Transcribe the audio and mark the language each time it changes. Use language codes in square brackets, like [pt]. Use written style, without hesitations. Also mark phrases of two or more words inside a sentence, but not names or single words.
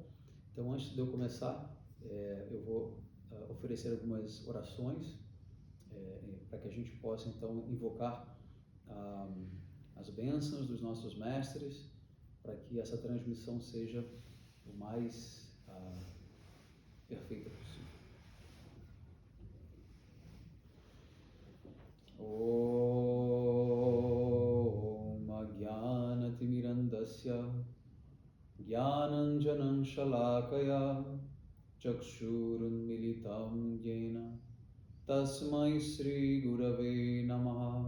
[pt] Então, antes de eu começar, eu vou oferecer algumas orações para que a gente possa, então, invocar as bênçãos dos nossos mestres, para que essa transmissão seja o mais perfeita possível. [sa] ॐ अज्ञानतिमिरान्धस्य ज्ञानाञ्जनम् शलाकया चक्षुरुन्मीलितम् येन तस्मै श्री गुरवे नमः.